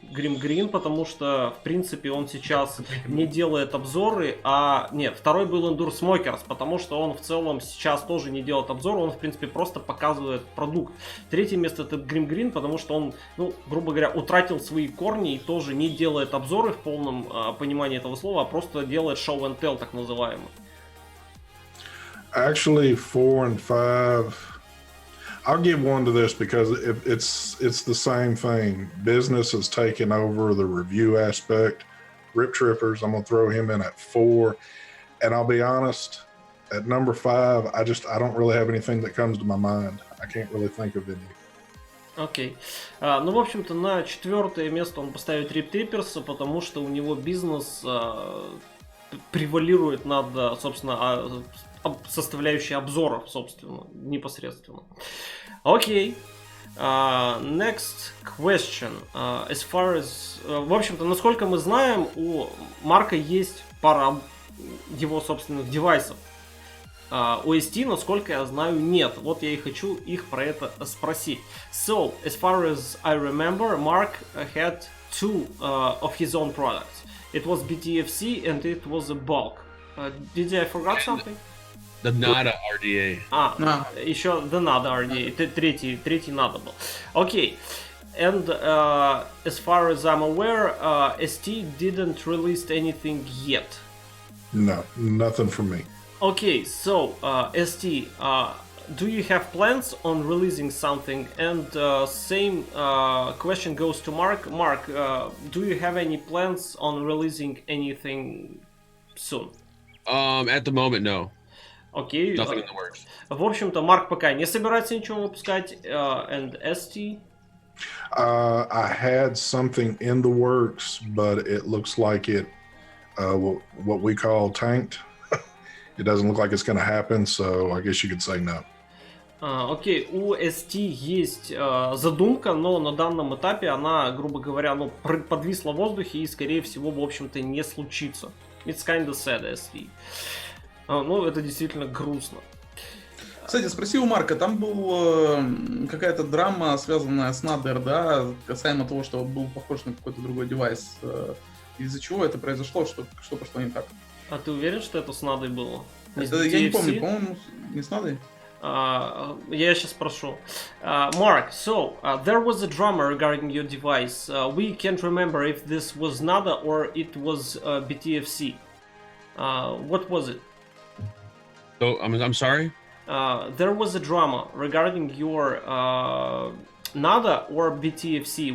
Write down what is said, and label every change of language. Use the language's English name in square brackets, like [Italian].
[Russian] Грин, потому что, в принципе, он сейчас не делает обзоры, Нет, второй был Endure Smokers, потому что он в целом сейчас тоже не делает обзоры, он, в принципе, просто показывает продукт. Третье место это Грин, потому что он, ну, грубо говоря, утратил свои корни и тоже не делает обзоры в полном понимании этого слова, а просто делает [English] show and tell, [Russian] так называемый. [English] Actually, 4 and 5... I'll give one to this because it's the same thing. Business has taken over the review aspect. Rip Trippers, I'm going to throw him in at 4. And I'll be honest, at number 5, I don't really have anything that comes to my mind. I can't really think of any. [Russian] Окей. Ну, в общем-то, на 4 место он поставит Rip Trippers, потому что у него бизнес превалирует над, собственно, составляющей обзоров, собственно, непосредственно. Окей. [English] Next question. As far as... [Russian] в общем-то, насколько мы знаем, у Марка есть пара его собственных девайсов. У ST, насколько я знаю, нет. Вот я и хочу их про это спросить. [English] So, as far as I remember, Mark had 2 of his own products. It was BTFC and it was a bulk. Did I forget something? The Nada RDA. [Russian] Еще the Nada RDA. Третий Nada был. Окей. [English] And as far as I'm aware, ST didn't release anything yet. No, nothing from me. Okay, so ST, do you have plans on releasing something? And same question goes to Mark. Mark, do you have any plans on releasing anything soon? At the moment, no. [Russian] Окей. [English] Nothing in the works. [Russian] В общем-то, Марк пока не собирается ничего выпускать. [English] And ST? I had something in the works, but it looks like it, what we call tanked. It doesn't look like it's going to happen, so I guess you could say no. [Russian] Окей, у ST есть задумка, но на данном этапе она, грубо говоря, ну, подвисла в воздухе и, скорее всего, в общем-то, не случится. [English] It's kind of sad, ST. [Russian] Ну, это действительно грустно. Кстати, спроси у Марка, там был какая-то драма, связанная с Надер, да, касаемо того, что был похож на какой-то другой девайс. Из-за чего это произошло, что пошло не так? А ты уверен, что это с Надой было? Я не помню, по-моему, не с Надой. Я сейчас спрошу. [English] Mark, so there was a drama regarding your device. We can't remember if this was Nada or it was BTFC. What was it? So I'm sorry. There was a drama regarding your Nada or BTFC.